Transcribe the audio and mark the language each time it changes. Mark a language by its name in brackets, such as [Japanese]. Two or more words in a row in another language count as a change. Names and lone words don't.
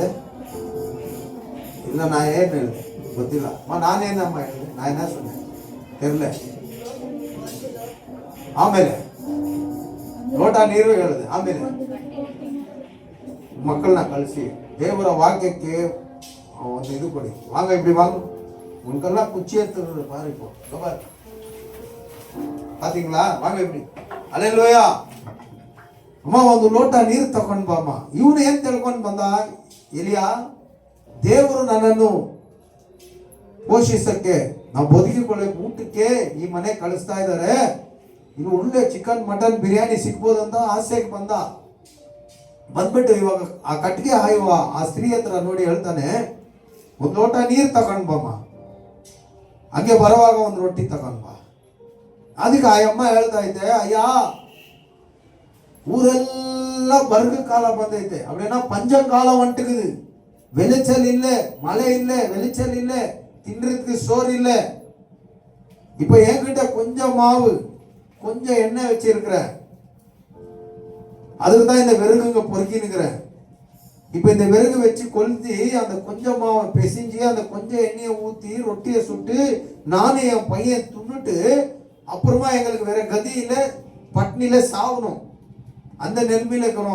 [Kannada] ಇಲ್ಲ ನಾ ಏನ್ ಹೇಳಿದೆ ಗೊತ್ತಿಲ್ಲ. ನಾನೇನಮ್ಮ ಹೇಳಿದೆ? ನಾನೇನ ಸುಮ್ಮನೆ ಇರ್ಲೆ. ಆಮೇಲೆ ಲೋಟ ನೀರು ಹೇಳಿದೆ. ಆಮೇಲೆ ಮಕ್ಕಳನ್ನ ಕಳಿಸಿ ದೇವರ ವಾಕ್ಯಕ್ಕೆ ಒಂದು ಇದು ಕೊಡಿ. [Tamil] வாங்க இப்படி வாங்க, உனக்கெல்லாம் குச்சி எடுத்துறது பாரு. இப்போ பாத்தீங்களா, வாங்க இப்படி. அல்லேலூயா. [Kannada] ಅಮ್ಮ ಒಂದು ಲೋಟ ನೀರು ತಗೊಂಡ್ ಬಾಮ್ಮ. ಇವನು ಏನ್ ತಿಳ್ಕೊಂಡ್ ಬಂದ, ಎಲಿಯ ದೇವರು ನನ್ನನ್ನು ಪೋಷಿಸಕ್ಕೆ, ನಾವು ಬದುಕಿಕೊಳ್ಳಕ್ಕೆ, ಊಟಕ್ಕೆ ಈ ಮನೆ ಕಳಿಸ್ತಾ ಇದ್ದಾರೆ, ಇನ್ನು ಒಳ್ಳೆ [English] chicken mutton [Kannada] ಬಿರಿಯಾನಿ ಸಿಗ್ಬೋದಂತ ಆಸೆಗೆ ಬಂದ್ಬಿಟ್ಟು ಇವಾಗ ಆ ಕಟ್ಟಿಗೆ ಹಾಯುವ ಆ ಸ್ತ್ರೀ ಹತ್ರ ನೋಡಿ ಹೇಳ್ತಾನೆ, ಒಂದು ಲೋಟ ನೀರು ತಗೊಂಡ್ ಬಮ್ಮ, ಹಂಗೆ ಬರುವಾಗ ಒಂದು ರೊಟ್ಟಿ ತಗೊಂಡ್ ಬಾ. ಅದಕ್ಕೆ ಆಯಮ್ಮ ಹೇಳ್ತಾ ಇದ್ದೆ, ಅಯ್ಯ ಊರೆಲ್ಲ ಬರ್ಗ ಕಾಲ ಬಂದೈತೆ, [Tamil] அப்படின்னா பஞ்சகாலம் வந்துட்டுக்குது. விளைச்சல் இல்லை, மழை இல்லை, விளைச்சல் இல்லை, தின்றதுக்கு சோறு இல்லை. இப்ப என்கிட்ட கொஞ்சம் மாவு கொஞ்சம் எண்ணெய் வச்சிருக்கிறேன், அதுக்கு தான் இந்த விறகுங்க பொறுக்கினுக்கிறேன். இப்ப இந்த விறகு வச்சு கொளுத்தி அந்த கொஞ்சம் மாவை பிசைஞ்சு அந்த கொஞ்சம் எண்ணெயை ஊத்தி ரொட்டியை சுட்டு நானும் என் பையன் துண்ணுட்டு அப்புறமா எங்களுக்கு வேற கதி இல்லை, பட்னியில சாவணும், அந்த நிலைமையில இருக்கிறோம்.